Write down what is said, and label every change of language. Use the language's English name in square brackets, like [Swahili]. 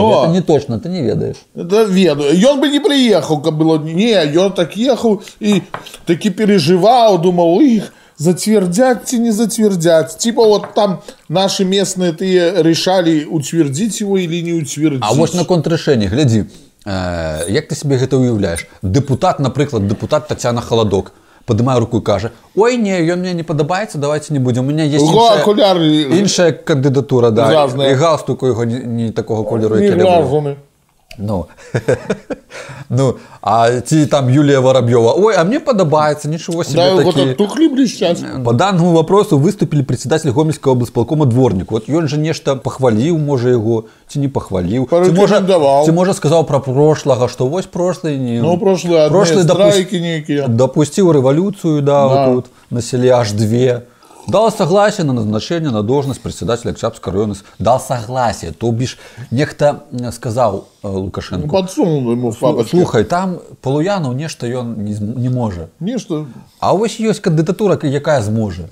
[Russian] Это не точно, ты не ведаешь. Да, веду. И он бы не приехал, как было. Не, он так ехал и таки переживал, думал, их затвердят или не затвердят. Типа вот там наши местные решали, утвердить его или не утвердить. [Ukrainian] А вот на контррішенні, гляди, як ти собі це уявляєш? Депутат, наприклад, депутат Тетяна Холодок, поднимає руку і каже, ой, ні, він мені не подобається, давайте не будемо. У мене є інша кандидатура, да, і галстук його не такого кольору, як я люблю. [Russian] Ну, а ті там Юлія Воробьева, ой, а мне подобается, ничего себе, да, такие. Вот тухли блестят. По данному вопросу выступили председатель Гомельского облсполкома Дворник. Вот он же нечто похвалил, може его, ці не похвалил. Ці може сказав про прошлого, что ось прошлый не... Ну, прошлый страйки некие. Допустил революцию, да, вот тут на селе аж 2. Дал согласие на назначение на должность председателя Октябрьского района. Дал согласие. То бишь, некто сказал Лукашенко. Ну, подсунул ему в папочку. [Ukrainian] Слухай, там Полуянов нечто он не може. Нечто. А ось є кандидатура, яка зможе.